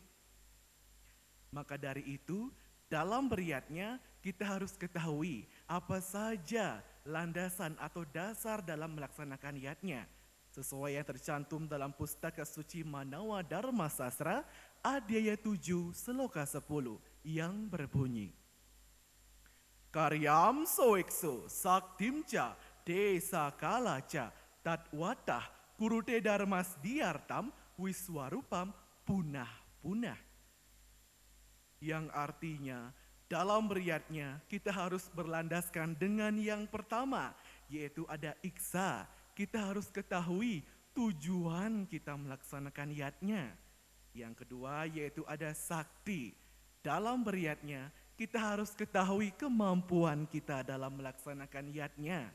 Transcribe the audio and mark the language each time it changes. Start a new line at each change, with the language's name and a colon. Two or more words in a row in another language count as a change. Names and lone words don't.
Indonesian: Maka dari itu, dalam beryatnya kita harus ketahui apa saja landasan atau dasar dalam melaksanakan yatnya. Sesuai yang tercantum dalam Pustaka Suci Manawa Dharma Sastra, Adhyaya 7 Sloka 10 yang berbunyi,
Sanskrit: Karyam soekso saktimca desa kalaca tatwatah kurute dharmas diartam wiswarupam punah-punah.
Indonesian: Yang artinya Dalam beriatnya, kita harus berlandaskan dengan yang pertama, yaitu ada iksa. Kita harus ketahui tujuan kita melaksanakan yatnya. Yang kedua, yaitu ada sakti. Dalam beriatnya, kita harus ketahui kemampuan kita dalam melaksanakan yatnya.